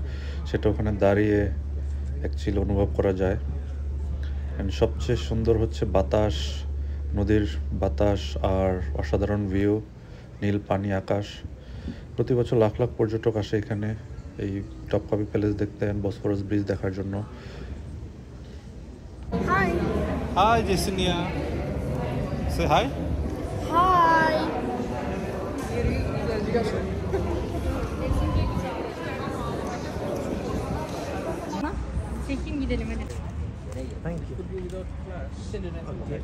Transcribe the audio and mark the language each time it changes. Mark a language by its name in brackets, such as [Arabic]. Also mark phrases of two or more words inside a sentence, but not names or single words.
[Bangla] সেটা ওখানে দাঁড়িয়ে অ্যাকচুয়ালি অনুভব করা যায়। অ্যান্ড সবচেয়ে সুন্দর হচ্ছে বাতাস, নদীর বাতাস আর অসাধারণ ভিউ, নীল পানি, আকাশ। প্রতি বছর লাখ লাখ পর্যটক আসে এখানে এই টপকাপি প্যালেস দেখতে, বসফরাস ব্রিজ দেখার জন্য। [English] Hi. Hi, Jasenia. Say hi. Hi. [Turkish] Çekim gidelim hadi. [English] Thank you. Could be without flash. Okay.